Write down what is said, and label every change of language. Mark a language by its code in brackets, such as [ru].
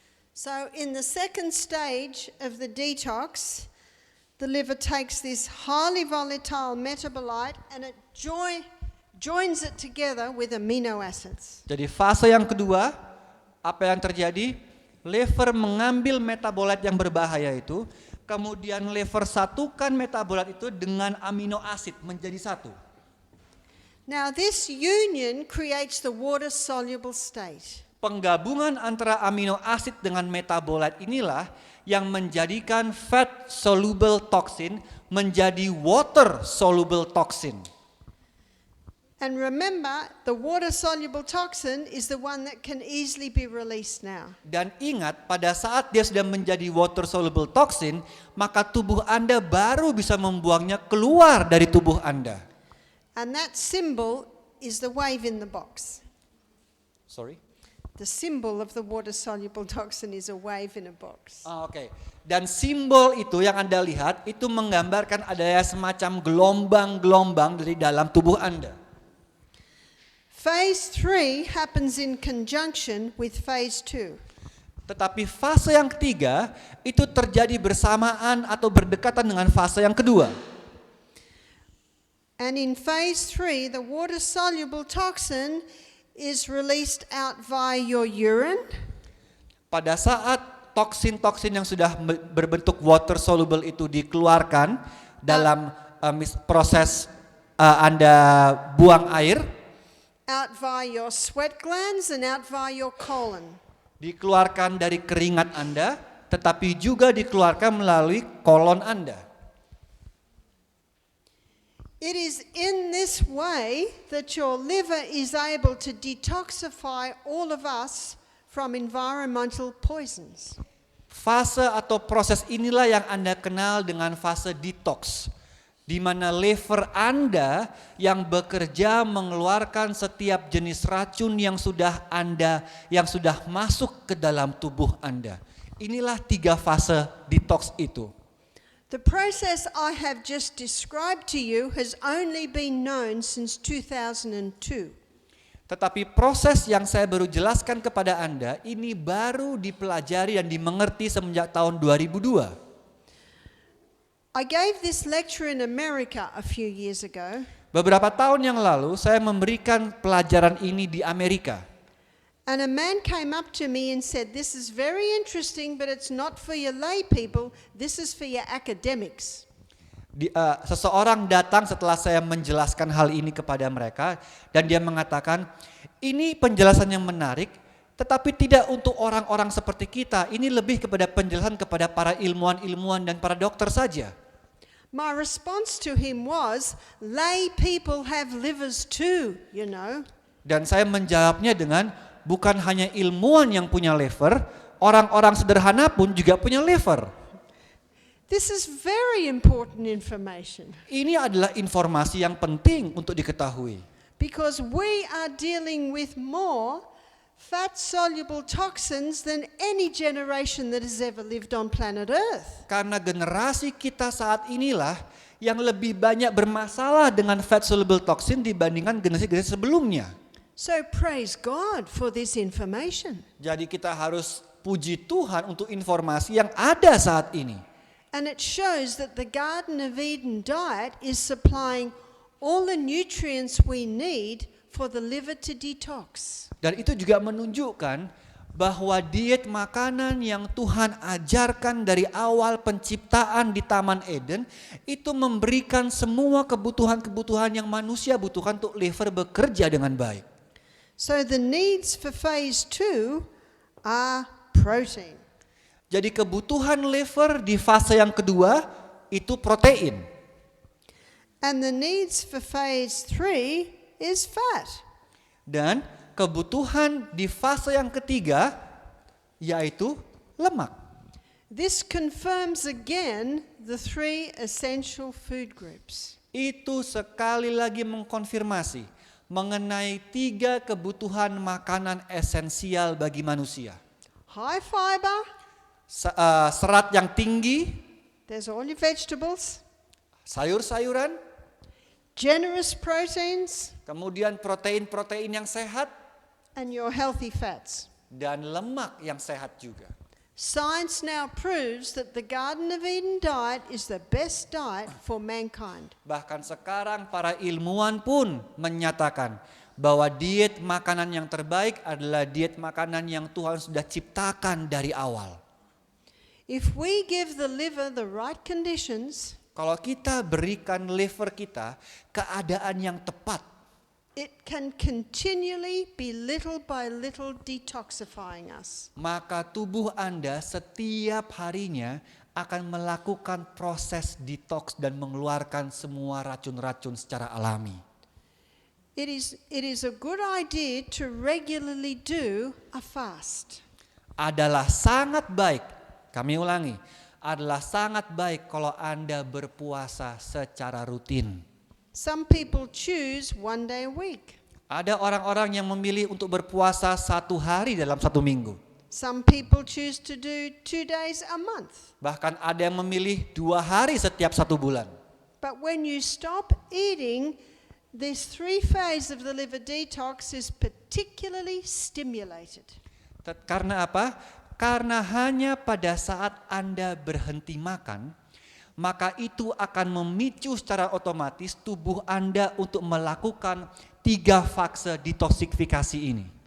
[en] So in the second stage of the detox, the liver takes this highly volatile metabolite and it joins it together with amino acids. [id] Jadi fase yang kedua, apa yang terjadi? Liver mengambil metabolite yang berbahaya itu, kemudian liver satukan metabolite itu dengan amino acid menjadi satu. [en] Now this union creates the water-soluble state. [id] Penggabungan antara amino acid dengan metabolite inilah yang menjadikan [en] fat soluble toxin [id] menjadi [en] water soluble toxin. And remember, the water-soluble toxin is the one that can easily be released now. [id] Dan ingat, pada saat dia sudah menjadi [en] water soluble toxin, [id] maka tubuh Anda baru bisa membuangnya keluar dari tubuh Anda. [en] And that symbol is the wave in the box. Sorry. The symbol of the water-soluble toxin is a wave in a box. [id] Oke. Dan simbol itu yang Anda lihat itu menggambarkan adanya semacam gelombang-gelombang dari dalam tubuh Anda. [en] Phase 3 happens in conjunction with phase 2. [id] Tetapi fase yang ketiga itu terjadi bersamaan atau berdekatan dengan fase yang kedua. [en] And in phase 3, the water-soluble toxin is released out via your urine. [id] Pada saat toksin-toksin yang sudah berbentuk [en] water soluble [id] itu dikeluarkan dalam proses Anda buang air, [en] Out via your sweat glands and out via your colon. [id] dikeluarkan dari keringat Anda, tetapi juga dikeluarkan melalui kolon Anda. [en] It is in this way that your liver is able to detoxify all of us from environmental poisons. [id] Fase atau proses inilah yang Anda kenal dengan fase detox, di mana liver Anda yang bekerja mengeluarkan setiap jenis racun yang sudah masuk ke dalam tubuh Anda. Inilah 3 fase detox itu. [en] The process I have just described to you has only been known since 2002. [id] Tetapi proses yang saya baru jelaskan kepada Anda ini baru dipelajari dan dimengerti semenjak tahun 2002. [en] I gave this lecture in America a few years ago. [id] Beberapa tahun yang lalu saya memberikan pelajaran ini di Amerika. [en] And a man came up to me and said, "This is very interesting, but it's not for your lay people. This is for your academics." [id] Seseorang datang setelah saya menjelaskan hal ini kepada mereka dan dia mengatakan, ini penjelasan yang menarik, tetapi tidak untuk orang-orang seperti kita. Ini lebih kepada penjelasan kepada para ilmuwan-ilmuwan dan para dokter saja. [en] My response to him was, lay people have livers too, you know. [id] Dan saya menjawabnya dengan, bukan hanya ilmuwan yang punya liver, orang-orang sederhana pun juga punya liver. [en] This is very important information [id] Ini adalah informasi yang penting untuk diketahui. [en] because we are dealing with more fat-soluble toxins than any generation that has ever lived on planet Earth. [id] Karena generasi kita saat inilah yang lebih banyak bermasalah dengan [en] fat soluble toxin [id] dibandingkan generasi-generasi sebelumnya. [en] So praise God for this information. [id] Jadi kita harus puji Tuhan untuk informasi yang ada saat ini. [en] And it shows that the Garden of Eden diet is supplying all the nutrients we need for the liver to detox. [id] Dan itu juga menunjukkan bahwa diet makanan yang Tuhan ajarkan dari awal penciptaan di Taman Eden itu memberikan semua kebutuhan-kebutuhan yang manusia butuhkan untuk liver bekerja dengan baik. [en] So the needs for phase 2 are protein. [id] Jadi kebutuhan liver di fase yang kedua itu protein. [en] And the needs for phase 3 is fat. [id] Dan kebutuhan di fase yang ketiga yaitu lemak. [en] This confirms again the 3 essential food groups. [id] Itu sekali lagi mengkonfirmasi mengenai 3 kebutuhan makanan esensial bagi manusia. [en] High fiber, [id] Serat yang tinggi, [en] there's all your vegetables, [id] sayur-sayuran, [en] generous proteins, [id] kemudian protein-protein yang sehat, [en] and your healthy fats. [id] dan lemak yang sehat juga. [en] Science now proves that the Garden of Eden diet is the best diet for mankind. [id] Bahkan sekarang para ilmuwan pun menyatakan bahwa diet makanan yang terbaik adalah diet makanan yang Tuhan sudah ciptakan dari awal. [en] If we give the liver the right conditions, [id] Kalau kita berikan liver kita keadaan yang tepat, [en] it can continually be little by little detoxifying us. [id] maka tubuh Anda setiap harinya akan melakukan proses detox dan mengeluarkan semua racun-racun secara alami. [en] It is a good idea to regularly do a fast. [id] Adalah sangat baik, kami ulangi, adalah sangat baik kalau Anda berpuasa secara rutin. [en] Some people choose 1 day a week. [id] Ada orang-orang yang memilih untuk berpuasa 1 hari dalam 1 minggu. [en] Some people choose to do 2 days a month. [id] Bahkan ada yang memilih 2 hari setiap 1 bulan. [en] But when you stop eating, this 3 phase of the liver detox is particularly stimulated. [id] Karena apa? Karena hanya pada saat Anda berhenti makan, maka itu akan memicu secara otomatis tubuh Anda untuk melakukan 3 fase detoksifikasi ini.